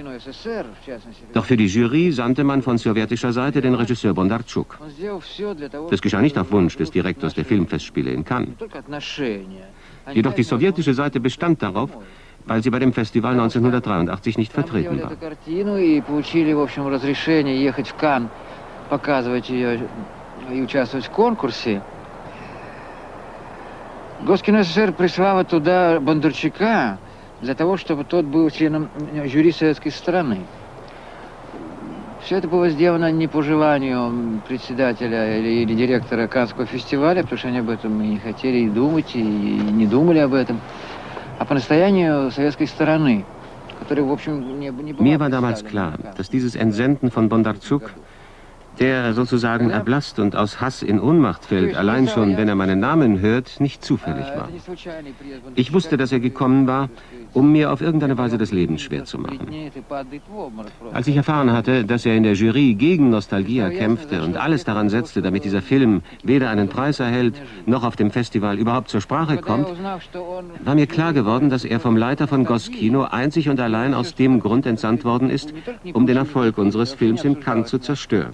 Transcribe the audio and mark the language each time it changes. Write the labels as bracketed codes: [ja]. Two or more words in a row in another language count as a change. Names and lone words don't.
[de] Doch für die Jury sandte man von sowjetischer Seite den Regisseur Bondarchuk. Das geschah nicht auf Wunsch des Direktors der Filmfestspiele in Cannes. Jedoch die sowjetische Seite bestand darauf, weil sie bei dem Festival 1983 nicht vertreten war. [ru] Госкино СССР прислало туда Бондарчука для того, чтобы тот был членом жюри советской страны. Все это было сделано не по желанию председателя или директора Каннского фестиваля, потому что они об этом и не хотели и думать, и не думали об этом, а по настоянию советской стороны, которая, в общем, не была... [de] Mir war damals klar, dass dieses Entsenden von Bondarchuk, der sozusagen erblasst und aus Hass in Ohnmacht fällt, allein schon, wenn er meinen Namen hört, nicht zufällig war. Ich wusste, dass er gekommen war, um mir auf irgendeine Weise das Leben schwer zu machen. Als ich erfahren hatte, dass er in der Jury gegen Nostalgia kämpfte und alles daran setzte, damit dieser Film weder einen Preis erhält, noch auf dem Festival überhaupt zur Sprache kommt, war mir klar geworden, dass er vom Leiter von Goskino einzig und allein aus dem Grund entsandt worden ist, um den Erfolg unseres Films in Cannes zu zerstören.